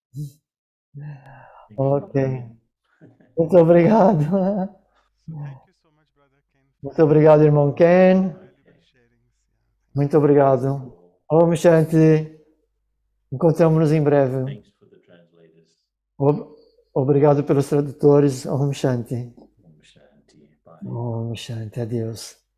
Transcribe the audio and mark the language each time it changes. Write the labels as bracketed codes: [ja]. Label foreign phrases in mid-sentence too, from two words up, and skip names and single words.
[pt] Ok. Muito obrigado. Muito obrigado, irmão Ken. Muito obrigado. [sa] ॐ शान्ति. [pt] Encontramos-nos em breve. Obrigado pelos tradutores. [sa] ॐ शान्ति. ॐ शान्ति. Bye. ॐ शान्ति. Adeus.